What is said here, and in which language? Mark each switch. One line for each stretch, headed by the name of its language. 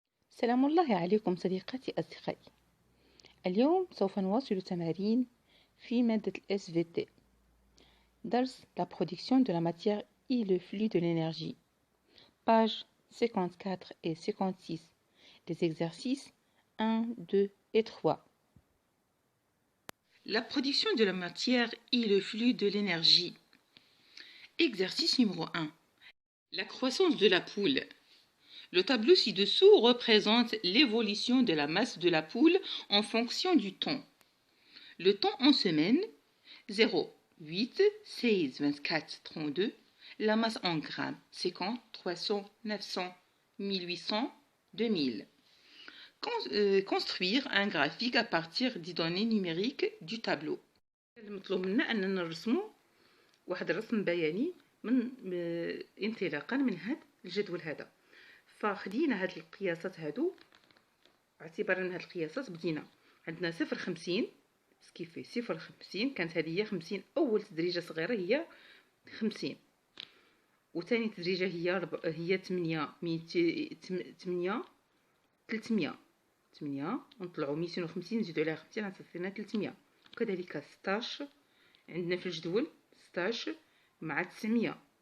Arabic: سلام الله عليكم صديقاتي أصدقائي. اليوم سوف نواصل تمارين في مادة ال SVT درس
French: la production de la matière et le flux de l'énergie. Pages 54 et 56 des exercices 1, 2 et 3. La production de la matière et le flux de l'énergie. Exercice numéro 1. La croissance de la poule. Le tableau ci-dessous représente l'évolution de la masse de la poule en fonction du temps. Le temps en semaines, 0, 8, 16, 24, 32. La masse en grammes, 50, 300, 900, 1800, 2000. Construire un graphique à partir des données numériques du tableau.
Arabic: المطلوب منا أننا نرسموا واحد الرسم بياني من انطلاقا من هذا الجدول هذا. فخدينا هاد القياسات هادو اعتبارا من هاد القياسات بدينا عندنا 0.50 سكيفي 0.50 كانت هذه هي 50 اول تدريجه صغيره هي 50 وثاني تدريجه هي 8 8 ونطلعوا 250 نزيدوا عليها 50 عطينا 300 وكذلك 16 عندنا في الجدول 16 مع 900